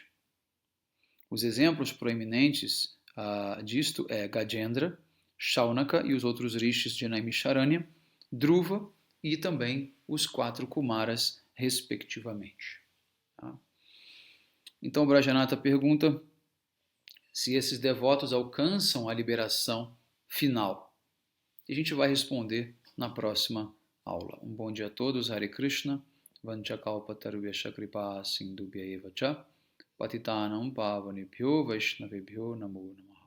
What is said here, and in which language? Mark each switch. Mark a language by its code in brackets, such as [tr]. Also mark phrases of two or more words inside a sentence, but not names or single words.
[pt] Os exemplos proeminentes disto é Gajendra, Shaunaka e os outros rishis de Naimisharanya, Dhruva e também os 4 Kumaras, respectivamente. Então Brajanata pergunta se esses devotos alcançam a liberação final. E a gente vai responder na próxima aula. Um bom dia a todos. Hare Krishna. [sa] वाञ्छाकल्पतरुभ्यश्च कृपा सिन्धुभ्य एव च पतितानां पावनेभ्यो वैष्णवेभ्यो नमो नमः.